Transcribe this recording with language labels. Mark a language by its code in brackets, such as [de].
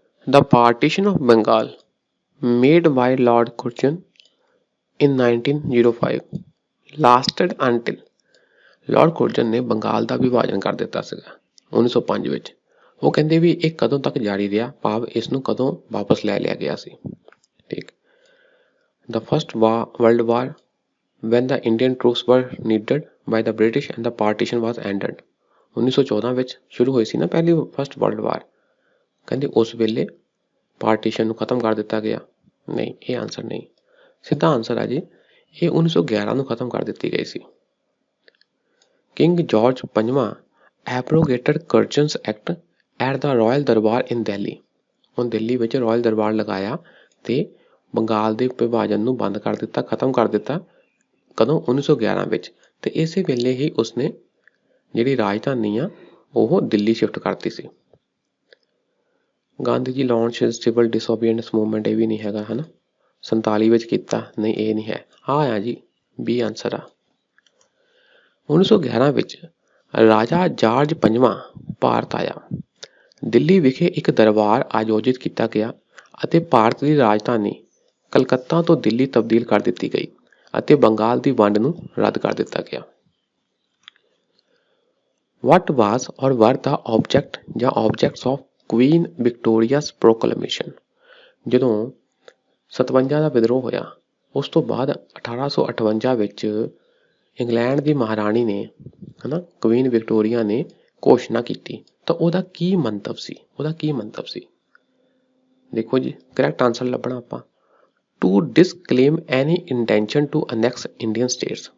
[en] The partition of Bengal made by Lord Curzon in 1905 lasted until. [pa] Lord ਕੁਰਜ਼ਨ ਨੇ ਬੰਗਾਲ ਦਾ ਵਿਭਾਜਨ ਕਰ ਦਿੱਤਾ ਸੀਗਾ 1905 ਵਿੱਚ। ਉਹ ਕਹਿੰਦੇ ਵੀ ਇਹ ਕਦੋਂ ਤੱਕ ਜਾਰੀ ਰਿਹਾ, ਭਾਵ ਇਸ ਨੂੰ ਕਦੋਂ ਵਾਪਸ ਲੈ ਲਿਆ ਗਿਆ ਸੀ। ਠੀਕ। [en] The First World War when the Indian troops were needed by the British and the partition was ended। [pa] 1914 ਵਿੱਚ ਸ਼ੁਰੂ ਹੋਈ ਸੀ ਨਾ ਪਹਿਲੀ ਫਸਟ ਵਰਲਡ ਵਾਰ। ਕਹਿੰਦੇ ਉਸ ਵੇਲੇ ਪਾਰਟੀਸ਼ਨ ਨੂੰ ਖਤਮ ਕਰ ਦਿੱਤਾ ਗਿਆ। ਨਹੀਂ, ਇਹ ਆਨਸਰ ਨਹੀਂ। ਸਿੱਧਾ ਆਨਸਰ ਆ ਜੀ, ਇਹ 1911 ਨੂੰ ਖਤਮ ਕਰ ਦਿੱਤੀ ਗਈ ਸੀ। [en] King George ਪੰਜਵਾਂ abrogated Curzon's act at the royal durbar in Delhi. [pa] ਹੁਣ ਦਿੱਲੀ ਵਿੱਚ ਰਾਇਲ ਦਰਬਾਰ ਲਗਾਇਆ ਤੇ ਬੰਗਾਲ ਦੇ ਵਿਭਾਜਨ ਨੂੰ ਬੰਦ ਕਰ ਦਿੱਤਾ, ਖਤਮ ਕਰ ਦਿੱਤਾ। ਕਦੋਂ? 1911 ਵਿੱਚ। ਤੇ ਇਸੇ ਵੇਲੇ ਹੀ ਉਸਨੇ ਜਿਹੜੀ ਰਾਜਧਾਨੀ ਆ ਉਹ ਦਿੱਲੀ ਸ਼ਿਫਟ ਕਰਤੀ ਸੀ। [en] Gandhi ji launch civil disobedience movement, [pa] ਇਹ ਵੀ ਨਹੀਂ ਹੈਗਾ ਹਨਾ। 47 ਵਿੱਚ ਕੀਤਾ, ਨਹੀਂ ਇਹ ਨਹੀਂ ਹੈ। ਆ ਜੀ ਬੀ ਆਨਸਰ ਆ। 1911 ਵਿੱਚ ਰਾਜਾ ਜਾਰਜ ਪੰਜਵਾਂ ਭਾਰਤ ਆਇਆ। ਦਿੱਲੀ ਵਿਖੇ ਇੱਕ ਦਰਬਾਰ ਆਯੋਜਿਤ ਕੀਤਾ ਗਿਆ ਅਤੇ ਭਾਰਤ ਦੀ ਰਾਜਧਾਨੀ ਕਲਕੱਤਾ ਤੋਂ ਦਿੱਲੀ ਤਬਦੀਲ ਕਰ ਦਿੱਤੀ ਗਈ ਅਤੇ ਬੰਗਾਲ ਦੀ ਵੰਡ ਨੂੰ ਰੱਦ ਕਰ ਦਿੱਤਾ ਗਿਆ। [en] What was or were the object [pa] ਜਾਂ [en] objects of Queen Victoria's proclamation? [pa] ਜਦੋਂ 57 ਦਾ ਵਿਦਰੋਹ ਹੋਇਆ ਉਸ ਤੋਂ ਬਾਅਦ 1858 ਵਿੱਚ ਇੰਗਲੈਂਡ ਦੀ ਮਹਾਰਾਣੀ ਨੇ ਹਨਾ, ਕੁਈਨ ਵਿਕਟੋਰੀਆ ਨੇ ਘੋਸ਼ਣਾ ਕੀਤੀ, ਤਾਂ ਉਹਦਾ ਕੀ ਮੰਤਵ ਸੀ? ਉਹਦਾ ਕੀ ਮੰਤਵ ਸੀ? ਦੇਖੋ ਜੀ ਕਰੈਕਟ ਆਨਸਰ ਲੱਭਣਾ ਆਪਾਂ। [en] To disclaim any intention to annex Indian states.